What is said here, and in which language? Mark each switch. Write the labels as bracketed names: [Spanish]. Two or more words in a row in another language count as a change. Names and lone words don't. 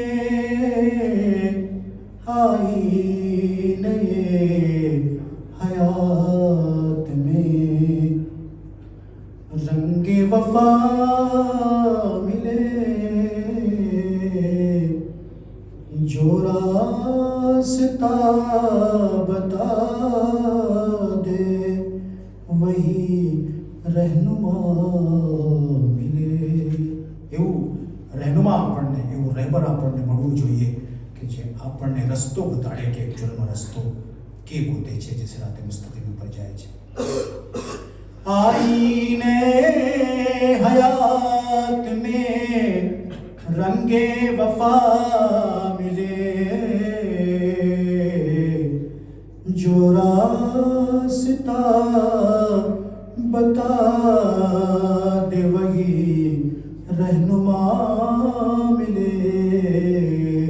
[Urdu] آئینے حیات میں رنگ وفا ملے. جو راستہ بتا دے وہی رہنما ملے. [Gujarati] એવું રહેનુમા આપણને, એવું રહેબર આપણને મળવું જોઈએ કે જે આપણને રસ્તો બતાડે કે એકચ્યુઅલમાં રસ્તો કે ગોતે છે જે [Urdu] صراط مستقیم [Gujarati] પર જાય છે. [Urdu] آئینے حیات میں رنگ وفا ملے. جو راستہ بتا دے وہی رہنما ملے.